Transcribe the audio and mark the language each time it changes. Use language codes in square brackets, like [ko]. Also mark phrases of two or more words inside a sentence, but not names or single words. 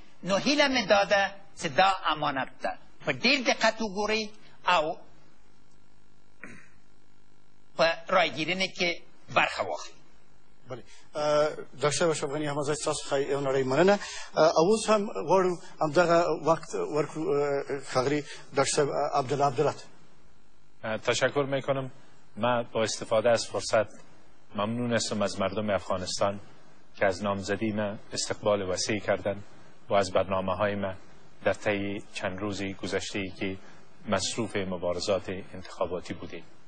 [ps] نو هیله مې دا ده چې دا امانت ده په ډېر دقت وګورئ او په رایګیرنې کې برخه واخلئ. بله، ډاکټر صاحب اشرف غني احمدزی ستاسو څخه یو نړۍ مننه. اوس هم غواړو همدغه وقت ورکړو ښاغلي ډاکټر صاحب عبدالله عبدالله. [fa] تشکر میکنم. من با استفاده از فرصت ممنون هستم از مردم افغانستان که از نامزدی من استقبال وسیع کردند و از برنامه های من در طی چند روزی گذشته که مصروف مبارزات انتخاباتی بودیم.